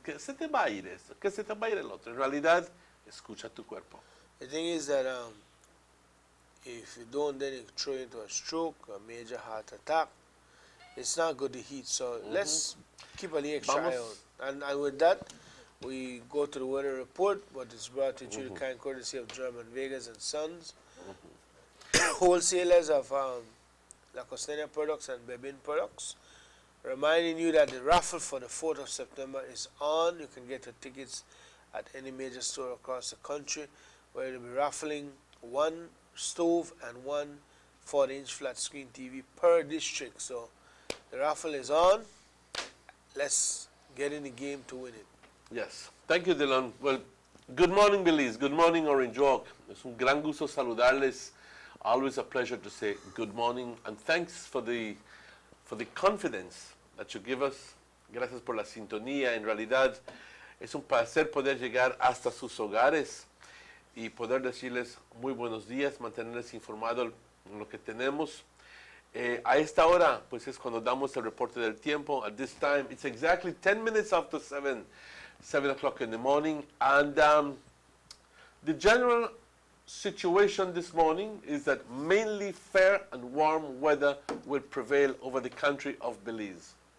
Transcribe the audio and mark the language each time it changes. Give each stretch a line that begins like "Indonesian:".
Spanish: Que se te va a ir esto, que se te va a ir el otro. En realidad, escucha tu cuerpo.
English: The thing is that if you don't, then you throw into a stroke, a major heart attack. It's not good to heat, so let's keep a little extra eye out. And with that, we go to the weather report, what is brought to you through the kind courtesy of German Vegas and Sons, wholesalers of La Costeña products and Bebin products. Reminding you that the raffle for the 4th of September is on. You can get your tickets at any major store across the country, where they'll be raffling one stove and one 40-inch flat screen TV per district. So the raffle is on. Let's get in the game to win it. Yes. Thank you, Dylan. Well, good morning, Belize. Good morning, Orange Walk.
Spanish: Es un gran gusto saludarles.
English: Always a pleasure to say good morning, and thanks for the confidence that you give us.
Spanish: Gracias por la sintonía. En realidad, es un placer poder llegar hasta sus hogares y poder decirles muy buenos días, mantenerles informados en lo que tenemos. A esta hora, pues es cuando damos el reporte del tiempo.
English: At this time, it's exactly 10 minutes after 7 o'clock in the morning. And the general situation this morning is that mainly fair and warm weather will prevail over the country of Belize.